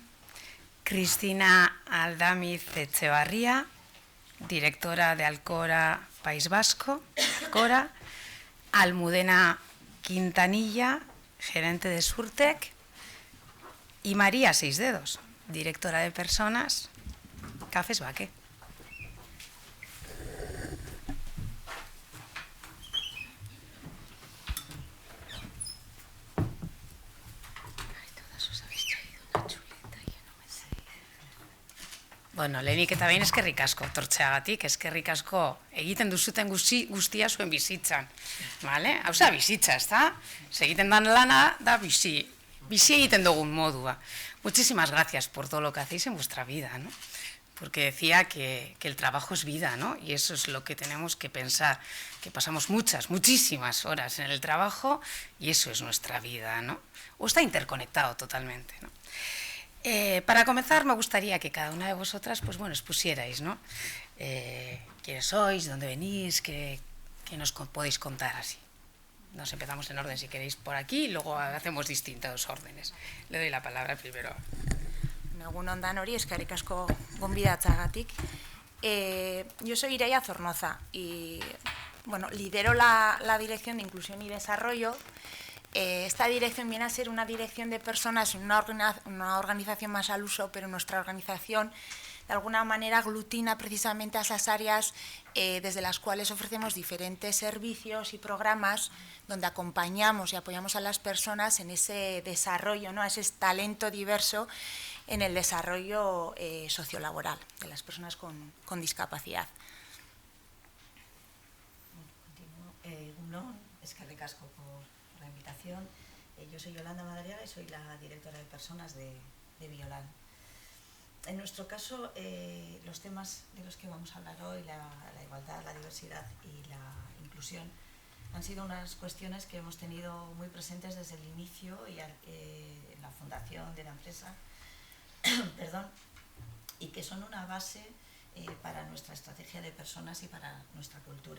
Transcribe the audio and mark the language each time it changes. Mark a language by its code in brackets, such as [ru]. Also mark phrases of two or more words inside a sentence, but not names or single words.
[es] Cristina Aldamiz Etxebarria, directora de Alcora País Vasco, Alcora. Almudena Quintanilla, gerente de Surtec. Y María Seisdedos, directora de Personas, Cafés Baque. [eu] Bueno, lehenik eta behin eskerrik asko tortzeagatik, eskerrik asko egiten duzuten guztia zuen bizitzan. Vale? Hau za bizitza, ezta? Egiten dan lana da bizi egiten dugun modua. [es] Muchísimas gracias por todo lo que hacéis en vuestra vida, ¿no? Porque decía que el trabajo es vida, ¿no? Y eso es lo que tenemos que pensar, que pasamos muchísimas horas en el trabajo y eso es nuestra vida, ¿no? O está interconectado totalmente, ¿no? Para comenzar, me gustaría que cada una de vosotras, pues bueno, expusierais, ¿no? Quiénes sois, dónde venís, qué nos podéis contar así. Nos empezamos en orden, si queréis, por aquí, y luego hacemos distintos órdenes. Le doy la palabra primero. [eu] Egun Danori, eskerrik asko gonbidatzagatik. [es] Yo soy Iraia Zornoza y bueno, lidero la Dirección de Inclusión y Desarrollo. Esta dirección viene a ser una dirección de personas, una organización más al uso, pero nuestra organización de alguna manera aglutina precisamente a esas áreas desde las cuales ofrecemos diferentes servicios y programas donde acompañamos y apoyamos a las personas en ese desarrollo, ¿no?, a ese talento diverso en el desarrollo sociolaboral de las personas con discapacidad. [eu] eskerrik asko [es] por la invitación. Yo soy Yolanda Madariaga y soy la directora de personas de Biolan. En nuestro caso, los temas de los que vamos a hablar hoy, la igualdad, la diversidad y la inclusión, han sido unas cuestiones que hemos tenido muy presentes desde el inicio y en la fundación de la empresa, perdón, y que son una base para nuestra estrategia de personas y para nuestra cultura.